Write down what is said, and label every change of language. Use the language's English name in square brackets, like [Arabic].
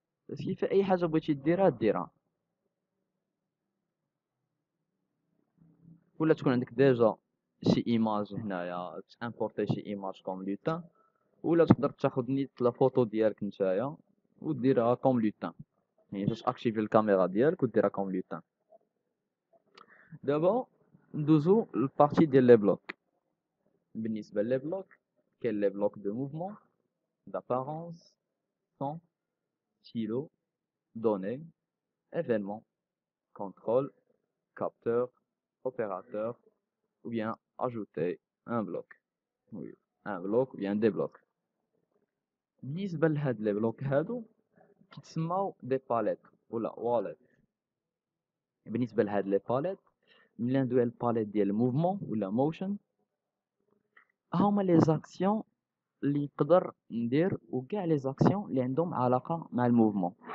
[Arabic] بس كيف اي حاجه بغيتي ديرها ولا تكون عندك ديجا شي ايماج هنايا تامبورتي شي ايماج كوم لوتان، ولا تقدر تاخذ نيت لا فوتو ديالك نتايا وديرها كوم لوتان. يعني باش اكتيفي الكاميرا ديالك وديرها كوم لوتان. دابا ندوزو للبارتي ديال لي بلوك. بالنسبه لي بلوك كاين لي بلوك دو موفمون، [French] d'apparence, temps, stylo, données, événements, contrôle, capteur, opérateur, ou bien ajouter un bloc. Oui, un bloc ou bien des blocs. [Arabic] بالنسبة لهاد لي بلوك هادو كيتسماو دي باليت ولا واليت. بالنسبة لهاد لي باليت، ملي ندوي على الباليت ديال الموفمون ولا موشن، هما لي زاكسيون اللي نقدر ندير وكاع لي زاكسيون اللي عندهم علاقة مع الموفمون.